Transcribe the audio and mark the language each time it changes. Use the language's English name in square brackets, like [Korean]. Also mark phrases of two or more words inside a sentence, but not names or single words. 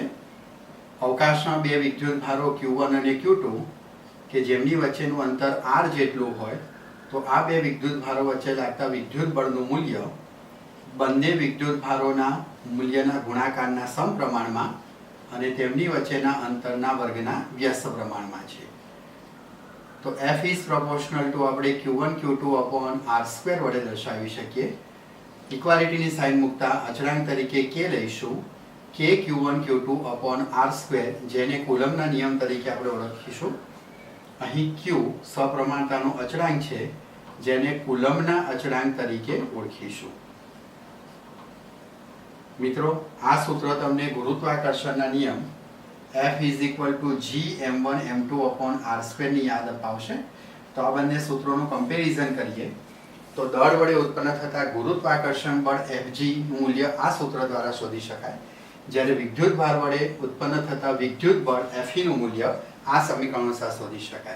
[Gujarati] અવકાશમાં બે વિદ્યુત ભારો Q1 અને Q2 કે જેમની વચ્ચેનું અંતર r જેટલું હોય તો આ બે વિદ્યુત ભારો વચ્ચે લાગતા વિદ્યુત બળનું મૂલ્ય બંને વિદ્યુત ભારોના મૂલ્યના ગુણાકારના સમપ્રમાણમાં અને તેમની વચ્ચેના અંતરના વર્ગના વ્યસ્ત પ્રમાણમાં છે. તો [English] F is proportional to [Gujarati] આપણે [English] Q1 Q2 upon r² [Gujarati] વડે દર્શાવી શકીએ. [English] equality sign [Gujarati] મૂકતા અચળાંક તરીકે K લઈશું. [English] K Q1 Q2 upon r², [Gujarati] જેને કુલમના નિયમ તરીકે આપણે ઓળખીશું. અહીં Q સપ્રમાણતાનો અચળાંક છે, જેને કુલમના અચળાંક તરીકે ઓળખીશું. મિત્રો, આ સૂત્ર તમને ગુરુત્વાકર્ષણના નિયમ [English] F is equal to G m1 m2 upon r² [Gujarati] ની યાદ અપાવશે. તો આ બંને સૂત્રોનું કમ્પેરિઝન કરીએ તો દળ વડે ઉત્પન્ન થતા ગુરુત્વાકર્ષણ બળ Fg નું મૂલ્ય આ સૂત્ર દ્વારા શોધી શકાય, જ્યારે વિદ્યુત ભાર વડે ઉત્પન્ન થતા વિદ્યુત બળ Fe નું મૂલ્ય આ સમીકરણોથી શોધી શકાય.